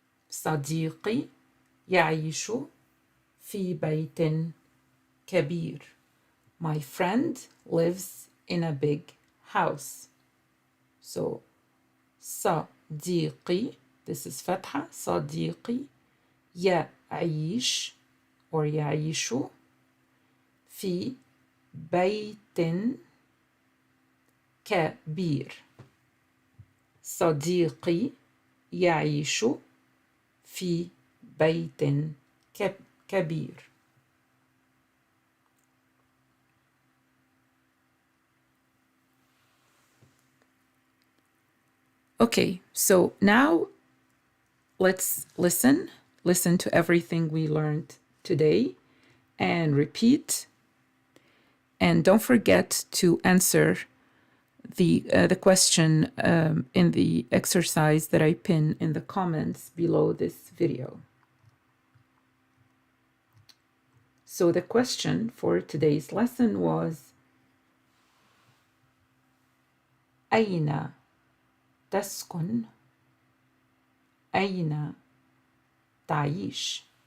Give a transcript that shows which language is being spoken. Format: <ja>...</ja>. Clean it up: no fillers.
<ar>صديقي يعيش في بيت كبير.</ar> <en>My friend lives in a big house.</en> <ar>So صديقي,</ar> <en>this is</en> <ar>فتحة, صديقي يعيش or يعيش في بيت كبير. صديقي يعيش في بيت كبير.</ar> <en>Okay, so now let's listen to everything we learned today and repeat. And don't forget to answer the question in the exercise that I pin in the comments below this video. So the question for today's lesson was</en> <ar>أين تسكن؟ أين تعيش؟</ar>